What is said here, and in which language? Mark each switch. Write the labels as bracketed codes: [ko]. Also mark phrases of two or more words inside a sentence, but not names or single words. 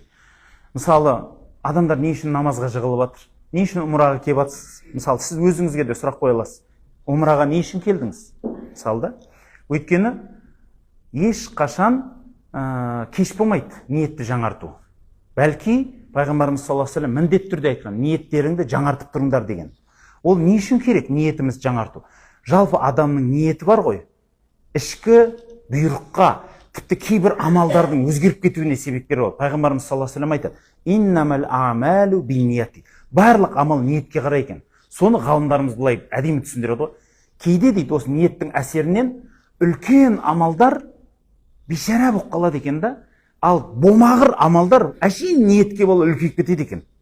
[kk] Мысалы, адамдар не үшін намазға жығылып жатыр? Не үшін умраға келіп жатсыз? Мысалы, сіз өзіңізге де сұрақ қоя аласыз. Умраға не үшін келдіңіз? Мысалы да. Өйткені ешқашан кеш болмайды ниетті жаңарту. Бәлки пайғамбарымыз [ar] صلى الله عليه وسلم [kk] міндетті түрде айтқан, ниеттеріңді жаңартып тұрыңдар деген. Ол не үшін керек ниетіміз жаңарту? Жалпы адамның ниеті бар ғой, ішкі бұйрыққа, тіпті кейбір амалдардың өзгеріп кетуіне себепкер болады. Пайғамбарымыз [ar] صلى الله عليه وسلم [kk] айтады: [ar] «إنما الأعمال بالنيات». [kk] Барлық амал ниетке қарай екен. Соны ғалымдарымыз былай әдемі түсіндіреді ғой. Кейде дейді, осы ниеттің әсерінен үлкен амалдар бейшара болып қалады екен да, ал болмағыр амалдар әшейін ниетке болып үлкейіп кетеді екен.